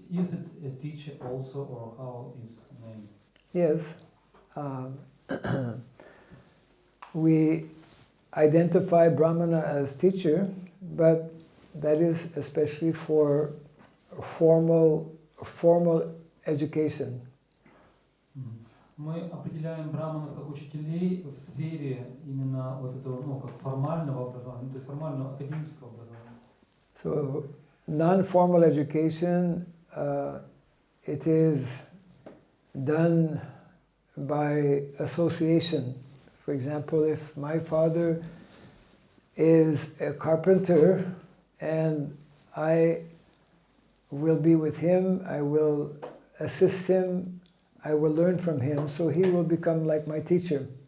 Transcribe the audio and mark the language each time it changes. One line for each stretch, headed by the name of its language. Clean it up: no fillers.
English: Is it a teacher also, or how is named? Yes. We identify Brahmana as teacher, but that is especially for formal education.
Russian: Мы определяем браманов как учителей в сфере именно вот этого, ну, как формального образования, то есть формального академического образования.
English: So, non-formal education, it is done by association. For example, if my father is a carpenter and I will be with him, I will assist him, I will learn from him, so he will become like my teacher.